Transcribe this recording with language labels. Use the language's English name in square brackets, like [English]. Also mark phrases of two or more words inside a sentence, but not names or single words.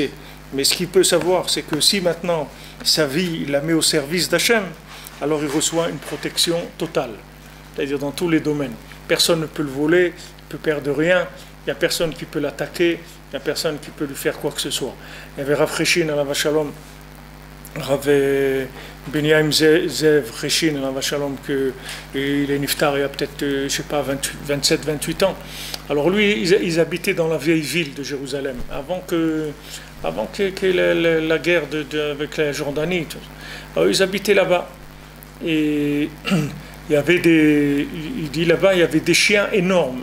[French] Mais ce qu'il peut savoir, c'est que si maintenant, sa vie, il la met au service d'Hachem, alors il reçoit une protection totale, c'est-à-dire dans tous les domaines. Personne ne peut le voler, ne peut perdre rien, il n'y a personne qui peut l'attaquer, il n'y a personne qui peut lui faire quoi que ce soit. Il y avait Rav Reshin, [Hebrew] עליו השלום, [French] Rav Benyaim Zev Reshin, [Hebrew] עליו השלום, [French] il est niftar il y a peut-être, je ne sais pas, 27, 28 ans. Alors lui, ils habitaient dans la vieille ville de Jérusalem, avant que la guerre avec la Jordanie. Alors ils habitaient là-bas. Et il y avait il dit là-bas, il y avait des chiens énormes.